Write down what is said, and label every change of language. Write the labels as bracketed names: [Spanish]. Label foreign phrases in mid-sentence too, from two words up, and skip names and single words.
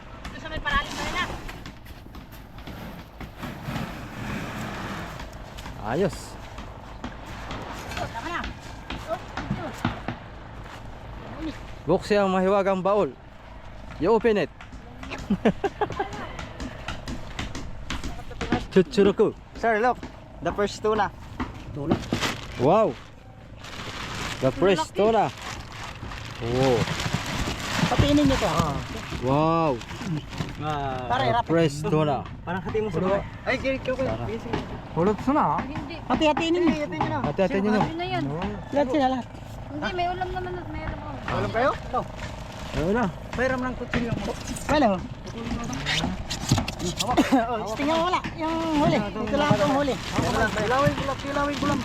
[Filipino] Ayos. Buksi ang mahiwagang baul. [English] You open it. Chuchuruku. Sir, look, the first tuna. Wow. The fresh tuna. Oh. [Filipino] Patinin niyo to. Wow. Pare, [English] The fresh tuna. [Filipino] parang hati mo sa mga. Ay, kiko. [Japanese] これツナ [Filipino] Hindi. Hati-hatiin niyo. Hati-hatiin niyo na. Hati-hati nyo. Yun na yan. Lahat sila lahat. Hindi, may ulam naman at may ulam ako. Alam kayo? No. Ayun na. Pairam ng kutsilyo mo. Ano? Oh, tingnan mo wala. Yung huli. Ito lang ang huli. Kilawin ko lang.